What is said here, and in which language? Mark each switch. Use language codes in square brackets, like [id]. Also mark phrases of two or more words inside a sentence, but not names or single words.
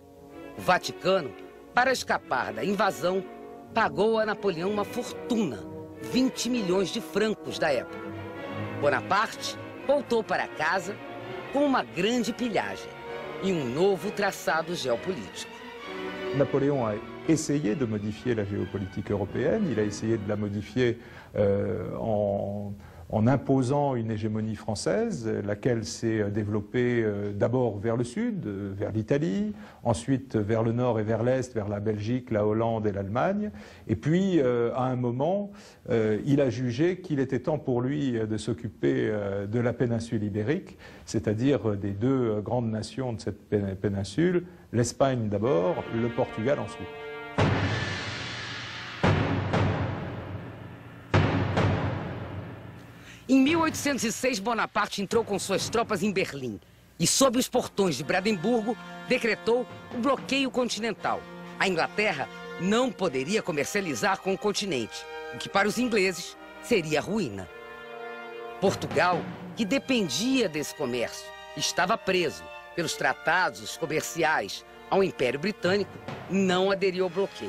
[pt] O Vaticano, para escapar da invasão, pagou a Napoleão uma fortuna, 20 milhões de francos da época. Bonaparte voltou para casa com uma grande pilhagem e um novo traçado geopolítico. [fr] Napoléon a essayé de modifier la géopolitique européenne, il a essayé de la modifier en imposant une hégémonie française, laquelle s'est développée d'abord vers le sud, vers l'Italie, ensuite vers le nord et vers l'est, vers la Belgique, la Hollande et l'Allemagne. Et puis, à un moment, il a jugé qu'il était temps pour lui de s'occuper de la péninsule ibérique, c'est-à-dire des deux grandes nations de cette péninsule, l'Espagne d'abord, le Portugal ensuite. [pt] 1806, Bonaparte entrou com suas tropas em Berlim e, sob os portões de Brandemburgo, decretou o bloqueio continental. A Inglaterra não poderia comercializar com o continente, o que para os ingleses seria ruína. Portugal, que dependia desse comércio, estava preso pelos tratados comerciais ao Império Britânico e não aderiu ao bloqueio.